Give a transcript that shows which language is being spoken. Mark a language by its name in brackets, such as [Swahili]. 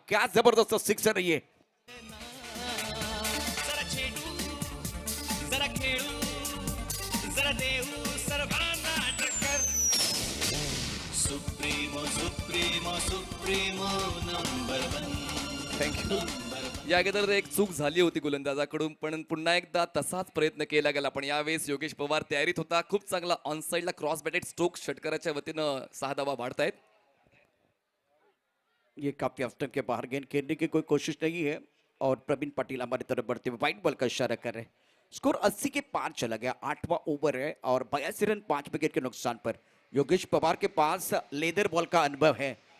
[Hindi] क्या जबरदस्त सिक्सर है ये। [Marathi] जरा छेडू, जरा खेळू, जरा देऊ सर्वांना टक्कर। [English] Supremo supremo supremo number 1। Thank you. [Marathi] या अगोदर एक चूक झाली होती गोलंदाजाकडून, पण पुन्हा एकदा तसाच प्रयत्न केला गेला। पण यावेळेस योगेश पवार तयारीत होता। खूप चांगला ऑन साइडला क्रॉस बॅटेड स्ट्रोक षटकाराच्या वतीनं 6 धावा वाढतायत। [Hindi] ये काफी ऑफ टाइम के बाहर गेंद खेलने की कोई कोशिश नहीं है और प्रवीण पाटिल हमारी तरफ बढ़ते हुए व्हाइट बॉल का इशारा कर रहे हैं। स्कोर 80 के पार चला गया। 8वां ओवर है और 82 रन 5 विकेट के नुकसान पर। योगेश पवार के पास लेदर बॉल का अनुभव है।